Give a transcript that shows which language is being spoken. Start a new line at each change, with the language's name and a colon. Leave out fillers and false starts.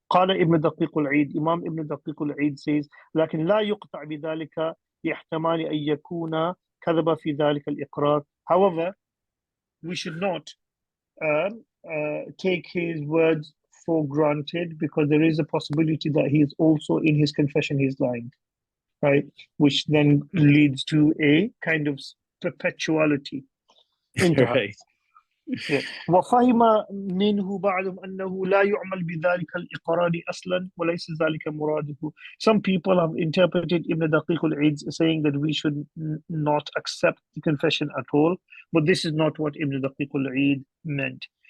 Arabic: قال ابن دقيق العيد,
English: Imam Ibn Daqiq al-Eid says,
Arabic: لكن لا يقطع بذلك لاحتمال أن يكون كذب في ذلك الإقرار.
English: However, we should not take his words for granted, because there is a possibility that he is also in his confession he's lying, right? Which then leads to a kind of perpetuality. Right.
Arabic: وفهم منه بعضهم أنه لا يعمل بذلك الإقرار أصلا وليس ذلك مراده.
English: Some people have interpreted Ibn Daqiq al-Eid saying that we should not accept the confession at all, but this is not what Ibn Daqiq al-Eid meant.